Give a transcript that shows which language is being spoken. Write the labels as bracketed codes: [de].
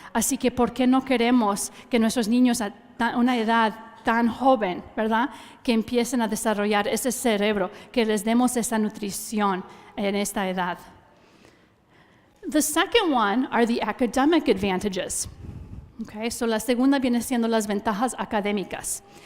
[es] Así que, ¿por qué no queremos que nuestros niños a una edad tan joven, ¿verdad?, que empiecen a desarrollar ese cerebro, que les demos esa nutrición en esta edad? [en] The second one are the academic advantages. [es] Okay, so la segunda viene siendo las ventajas académicas.